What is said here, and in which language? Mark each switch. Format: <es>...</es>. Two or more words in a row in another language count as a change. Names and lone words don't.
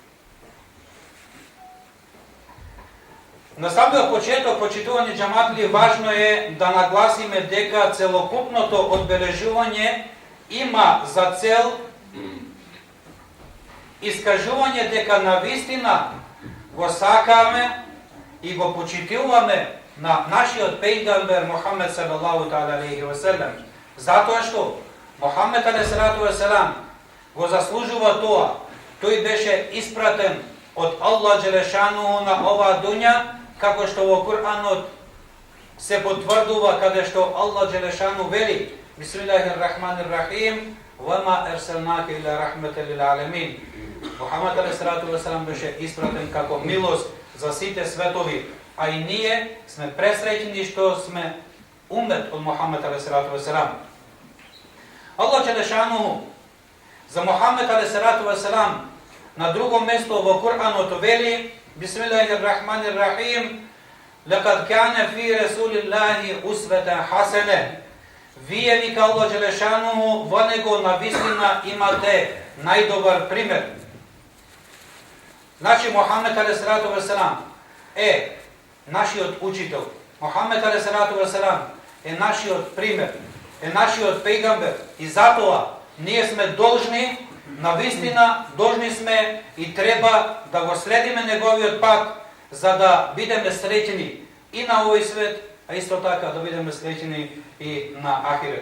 <mk>На самиот почеток, почитувани джаматли, важно е да нагласиме дека целокупното одбележување има за цел искажување дека навистина го сакаме и го почитуваме на нашиот пејгамбер Мухаммед</mk> <ar>صلى الله تعالى عليه وسلم,</ar> <mk>затоа што Мухаммед</mk> <ar>عليه وسلم</ar> <mk>го заслужува тоа. Тој беше испратен од Аллах Джелешанову на оваа дуња, како што во Кур'анот се потврдува, каде што Аллах Джелешану вели:</mk> <ar>بسم الله الرحمن الرحيم وما أرسلناك إلا رحمة للعالمين.</ar> <mk>Мухаммед алейхи беше испратен како милост за сите светови, а и ние сме пресреќени што сме умет од Мухаммед алейхи. Аллах Джелешану за Мухаммед алейхи на друго место во Кур'анот вели:</mk> <ar>بسم الله الرحمن الرحيم لقد كان في رسول الله أسوة حسنة.</ar> <mk>Вие, вика Аллах Джелешану, во него навистина имате најдобар пример. Значи Мухаммед алейхи е нашиот учител. Мухаммед алейхи е нашиот пример, е нашиот пејгамбер и затоа ние сме должни, навистина должни сме и треба да го следиме неговиот пат за да бидеме среќни и на овој свет, а исто така да бидеме среќни и на ахирет.</mk>